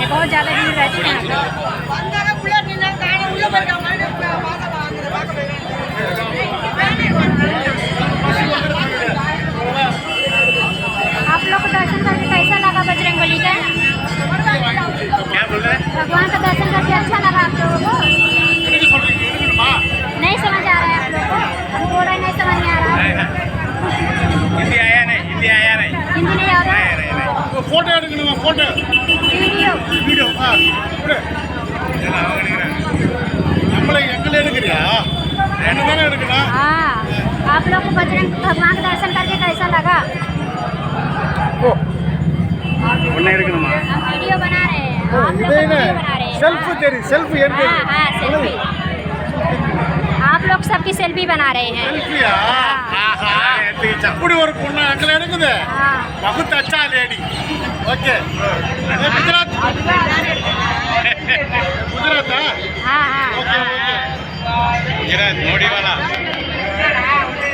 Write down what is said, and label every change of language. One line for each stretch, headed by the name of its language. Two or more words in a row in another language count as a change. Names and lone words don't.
Hindi: बहुत ज़्यादा भीड़ रहती है यहाँ आप लोग को दर्शन करके कैसा लगा बजरंगबली का? क्या बोल रहे हैं? भगवान का दर्शन करके अच्छा लगा आप लोगों को? नहीं समझ आ रहा है आप लोग को? हम बोल रहे नहीं समझ में आ रहा है। हिंदी आया नहीं, हिंदी आया नहीं, हिंदी नहीं आ रहा है।
Tamil: फोटो எடுக்கணுமா? फोटो வீடியோ நம்மளை எங்களை எடுக்கிறியா? என்ன தானே எடுக்கணும்?
Hindi: हाँ, आप लोग को बजरंग भगवान का दर्शन करके कैसा लगा?
Tamil: ஒண்ணே எடுக்கணுமா?
Hindi: हम वीडियो बना रहे हैं, आप लोग को वीडियो बना रहे हैं।
Tamil: செல்ஃபி தெரி, செல்ஃபி எடுத்து
Hindi: हाँ हाँ सेल्फी, आप लोग सबकी सेल्फी बना रहे हैं।
Tamil: செல்ஃபியா? ஆஹா, இது சப்புடி ஒரு பொண்ணு எங்களை எடுக்குது.
Hindi: हाँ बहुत अच्छा लेडी। ओके, गुजरात गुजरात हाँ हाँ गुजरात मोड़ी वाला